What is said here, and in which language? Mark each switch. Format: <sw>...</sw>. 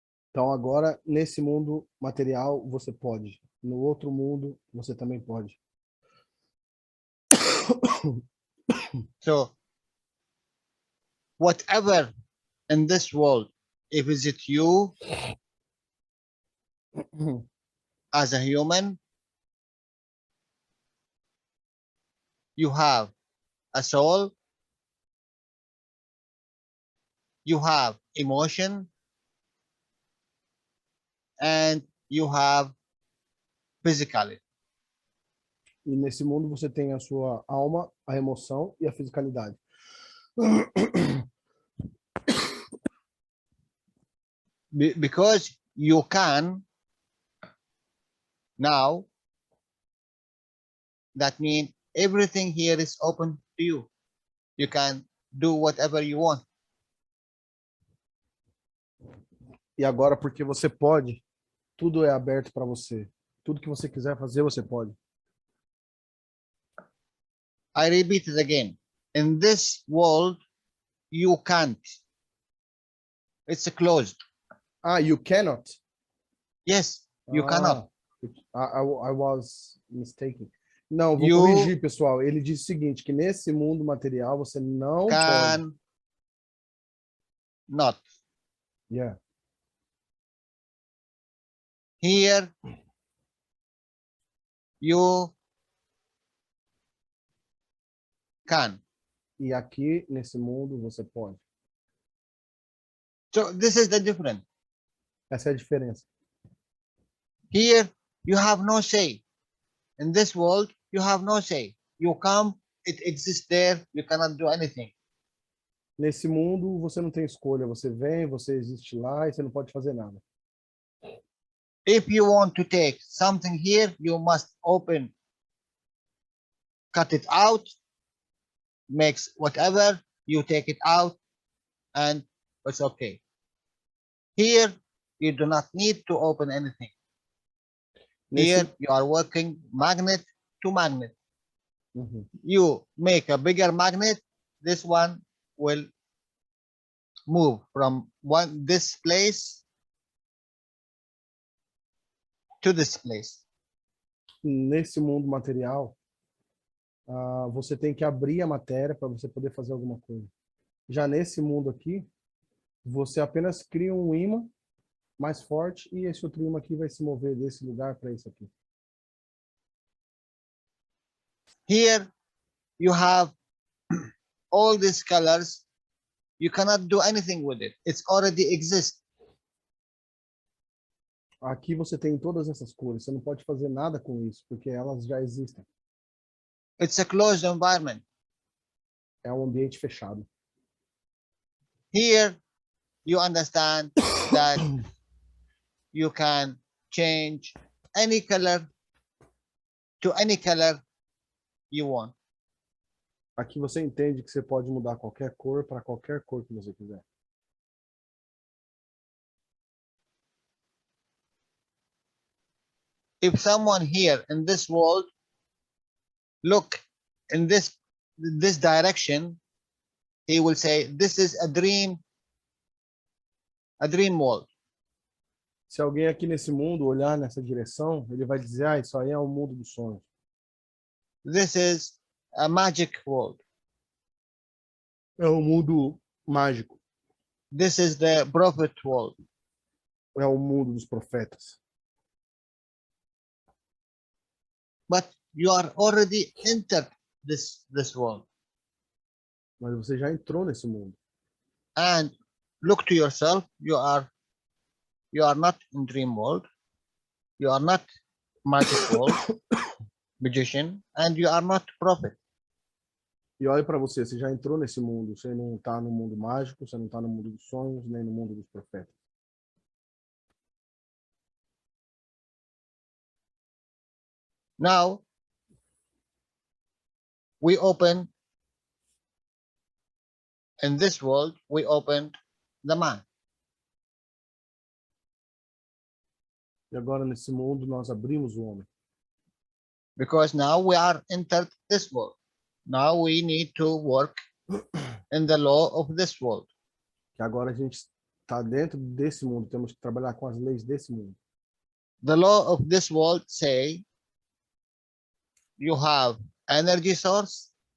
<pt>Então, agora, nesse mundo material, você pode. No outro mundo, você também pode.</pt> <en>So, whatever in this world, if is it you as a human, you have a soul, you have emotion, and you have physicality.</en> <pt>E nesse mundo você tem a sua alma, a emoção e a fisicalidade.</pt> <en>Because you can now, that means everything here is open to you. You can do whatever you want.</en> <pt>E agora, porque você pode, tudo é aberto para você. Tudo que você quiser fazer, você pode.</pt> <en>I repeat it again. In this world, you can't. It's closed. You cannot? Yes, you cannot. I was mistaken.</en> <pt>Não, vou</pt> <en>You</en> <pt>corrigir, pessoal. Ele disse o seguinte, que nesse mundo material você não</pt> <en>can</en> <pt>pode.</pt> <en>not. Yeah. Here, you can.</en> <pt>E aqui, nesse mundo, você pode.</pt> <en>So this is the difference.</en> <pt>Essa é a diferença.</pt> <en>Here, you have no say. In this world, you have no say. You come, it exists there, you cannot do anything.</en> <pt>Nesse mundo, você não tem escolha. Você vem, você existe lá e você não pode fazer nada.</pt> <en>If you want to take something here, you must open, cut it out, makes whatever, you take it out, and it's okay. Here, you do not need to open anything. Here, you are working magnet to magnet. Uhum. You make a bigger magnet, this one will move from this place to this place.</en> <pt>Nesse mundo material, você tem que abrir a matéria para você poder fazer alguma coisa. Já nesse mundo aqui, você apenas cria um ímã mais forte e esse outro ímã aqui vai se mover desse lugar para esse aqui.</pt> <en>Here, you have all these colors. You cannot do anything with it. It's already exists.</en> <pt>Aqui você tem todas essas cores. Você não pode fazer nada com isso, porque elas já existem.</pt> <en>It's a closed environment.</en> <pt>É um ambiente fechado.</pt> <en>Here, you understand that you can change any color to any color you want.</en> <pt>Aqui você entende que você pode mudar qualquer cor para qualquer cor que você quiser.</pt> <en>If someone here in this world look in this direction, he will say, this is a dream world.</en> <pt>Se alguém aqui nesse mundo olhar nessa direção, ele vai dizer, ah, isso aí é o mundo dos sonhos.</pt> <en>This is a magic world.</en> <pt>É o mundo mágico.</pt> <en>This is the prophet world.</en> <pt>É o mundo dos profetas.</pt> <en>But you are already entered this world.</en> <pt>Mas você já entrou nesse mundo.</pt> <en>And look to yourself, you are not in dream world, you are not magic world, magician, and you are not prophet.</en> <pt>E olhe para você, você já entrou nesse mundo. Você não está no mundo mágico, você não está no mundo dos sonhos, nem no mundo dos profetas.</pt> <en>Now, we open, in this world, we opened the man.</en> <pt>E agora, nesse mundo, nós abrimos o homem.</pt> <en>Because now we are entered this world. Now we need to work in the law of this world.</en> <pt>Que agora a gente está dentro desse mundo, temos que trabalhar com as leis desse mundo.</pt> <en>The law of this world say you have energy source.</en>